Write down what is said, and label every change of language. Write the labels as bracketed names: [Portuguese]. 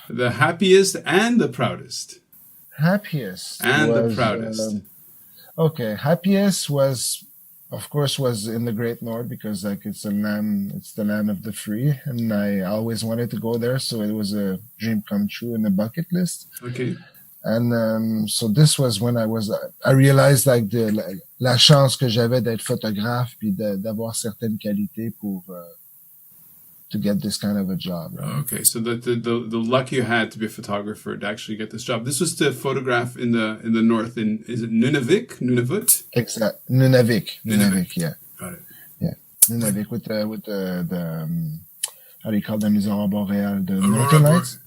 [English] The happiest and the proudest. Happiest and was, the proudest. Okay, happiest was, of course, was in the Great North because like it's the land of the free, and I always wanted to go there, so it was a dream come true in the bucket list. Okay. And so this was when I realized like [French] la chance que j'avais d'être photographe puis d'avoir certaines qualités pour [English] to get this kind of a job. Right? Okay, so the luck you had to be a photographer to actually get this job. This was to photograph in the north. Is it Nunavut? Exactly, Nunavik. Yeah. Got it. Yeah, Nunavik with the how do you call them? [French] Les aurores boréales, [English] the Northern Lights.